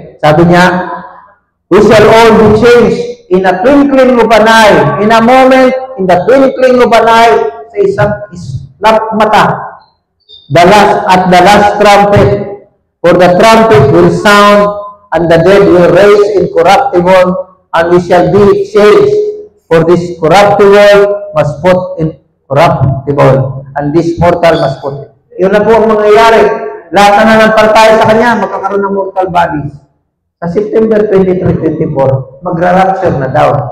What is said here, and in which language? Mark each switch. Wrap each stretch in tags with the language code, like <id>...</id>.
<tl>Sabi niya,</tl> <en>we shall all be changed in a twinkling of an eye, in a moment, in the twinkling of an eye,</en> <tl>sa isang islap mata,</tl> <en>at the last trumpet, for the trumpet will sound, and the dead will rise incorruptible, and we shall be changed, for this corruptible must put in corruptible, and this mortal must put in.</en> <tl>Yun na po ang mangyayari. Lahat na nananampalataya sa Kanya, magkakaroon ng mortal bodies. Sa September 23, 24, magra-rapture na daw.</tl>